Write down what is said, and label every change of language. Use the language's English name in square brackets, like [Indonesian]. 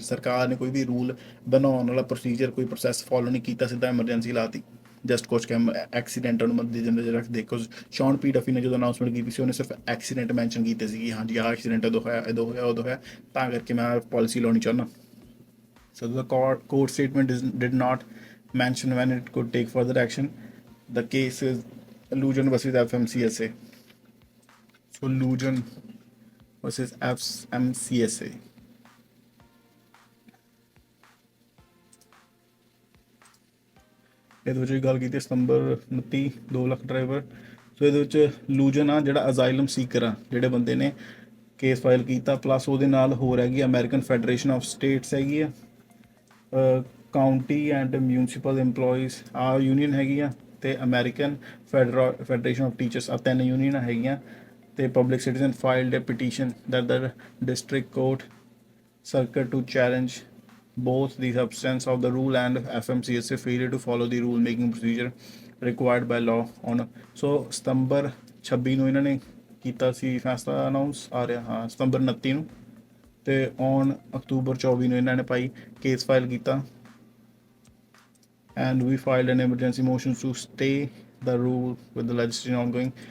[Punjabi] ਸਰਕਾਰ ਨੇ ਕੋਈ ਵੀ ਰੂਲ ਬਣਾਉਣ ਵਾਲਾ ਪ੍ਰੋਸੀਜਰ, ਕੋਈ ਪ੍ਰੋਸੈਸ ਫੋਲੋ ਨਹੀਂ ਕੀਤਾ, ਸਿੱਧਾ ਐਮਰਜੈਂਸੀ ਲਾਤੀ। ਜਸਟ ਕੁਛ ਕਿ ਐਕਸੀਡੈਂਟਾਂ ਨੂੰ ਮੱਦੇ ਨਜ਼ਰ ਰੱਖਦੇ, ਬਿਕੋਜ਼ ਸ਼ੌਨ ਪੀ ਡਫੀ ਨੇ ਜਦੋਂ ਅਨਾਊਂਸਮੈਂਟ ਕੀਤੀ ਸੀ ਉਹਨੇ ਸਿਰਫ ਐਕਸੀਡੈਂਟ ਮੈਂਸ਼ਨ ਕੀਤੇ ਸੀ ਕਿ ਹਾਂਜੀ ਆਹ ਐਕਸੀਡੈਂਟ ਉਦੋਂ ਹੋਇਆ, ਉਦੋਂ ਹੋਇਆ, ਤਾਂ ਕਰਕੇ ਮੈਂ ਪਾਲਿਸੀ ਲਾਉਣੀ ਚਾਹੁੰਦਾ। [English] So the court statement did not mention when it could take further action. The case is Lujan versus FMCSA. So Lujan versus FMCSA. [Punjabi] ਇਹਦੇ ਵਿੱਚ ਗੱਲ ਕੀਤੀ ਸਤੰਬਰ 29 2 ਲੱਖ ਡਰਾਈਵਰ। ਸੋ ਇਹਦੇ ਵਿੱਚ ਲੂਜਨ ਆ ਜਿਹੜਾ ਅਜ਼ਾਈਲਮ ਸੀਕਰ ਆ ਜਿਹੜੇ ਬੰਦੇ ਨੇ ਕੇਸ ਫਾਈਲ ਕੀਤਾ, ਪਲੱਸ ਉਹਦੇ ਨਾਲ ਹੋਰ ਹੈਗੀ ਆ ਅਮਰੀਕਨ ਫੈਡਰੇਸ਼ਨ ਆਫ ਸਟੇਟਸ ਹੈਗੀ ਆ, ਕਾਊਂਟੀ ਐਂਡ ਮਿਊਨਿਸਪਲ EMPLOYEES ਆ ਯੂਨੀਅਨ ਹੈਗੀ ਆ, ਤੇ ਅਮਰੀਕਨ ਫੈਡਰੇਸ਼ਨ ਆਫ ਟੀਚਰਸ ਆ 3 ਯੂਨੀਅਨ ਹੈਗੀਆਂ। [English] ਤੇ Public Citizen filed a petition that the district court circuit to challenge both the substance of the rule and FMCSA failure to follow the rule making procedure required by law on। [Punjabi] so ਸਤੰਬਰ 26 ਨੂੰ ਇਹਨਾਂ ਨੇ ਕੀਤਾ ਸੀ ਫੈਸਲਾ announce ਆ ਰਿਹਾ, ਹਾਂ ਸਤੰਬਰ 29 ਨੂੰ, ਤੇ ਔਨ ਅਕਤੂਬਰ 24 ਨੂੰ ਇਹਨਾਂ ਨੇ ਭਾਈ ਕੇਸ ਫਾਈਲ ਕੀਤਾ [English] and we filed an emergency motion to stay the rule with the legislation ongoing।